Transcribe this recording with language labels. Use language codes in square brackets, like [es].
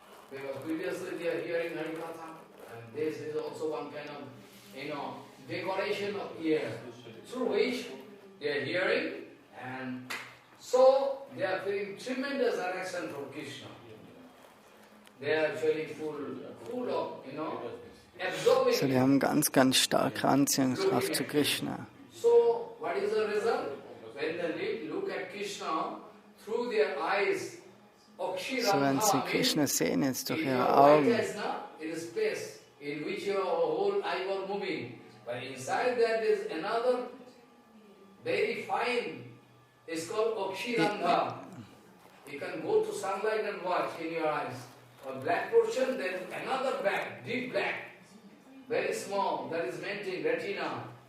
[en] Because previously they are hearing Harikatha, and this is also one kind of, decoration of ear, through which they are hearing, and so they are feeling tremendous attraction from Krishna. They are actually full of, absorbing. [de] So, die haben ganz starke Anziehungskraft zu Krishna. [en] So, what is the result? When they look at Krishna through their eyes, [de] so, wenn sie Krishna sehen jetzt durch ihre Augen, [en] it is space in which your whole eye was moving. But inside that is another very fine, it's called Okshirandha. You can go to sunlight and watch in your eyes. A black portion, there is another black, deep black, very small, that is meant in retina.